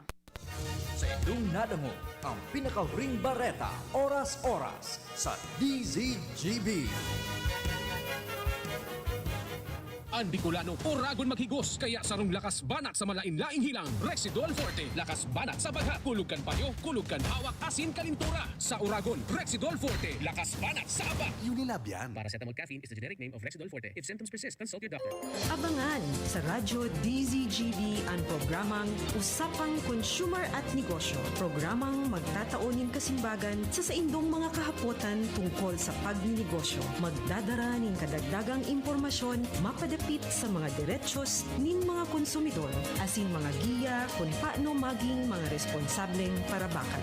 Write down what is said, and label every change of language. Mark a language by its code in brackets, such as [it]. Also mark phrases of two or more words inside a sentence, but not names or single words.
[bik] Sa inyong nadango, ang pinaka-ring bareta, oras-oras sa DZGB. Ang Bicolano Oragon maghigos kaya sarong lakas banat sa malain-laing hilang Rexidol Forte. Lakas banat sa bagha, kulog kan payo, kulog kan hawak, asin kalintura. Sa Oragon, Rexidol Forte. Lakas banat sa aba. Unilab yan. [en] Paracetamol caffeine is the generic name of Rexidol Forte. If symptoms persist, consult your doctor. [bik] Abangan sa Radyo DZGB ang programang Usapang Consumer at Negosyo. Programang magtataonin kasimbagan sa saindong mga kahapotan tungkol sa pagninegosyo. Magdadara ning kadagdagang impormasyon mapadapit sa mga derechos nin mga konsumidor asin mga giya kung paano maging mga responsableng parabakan.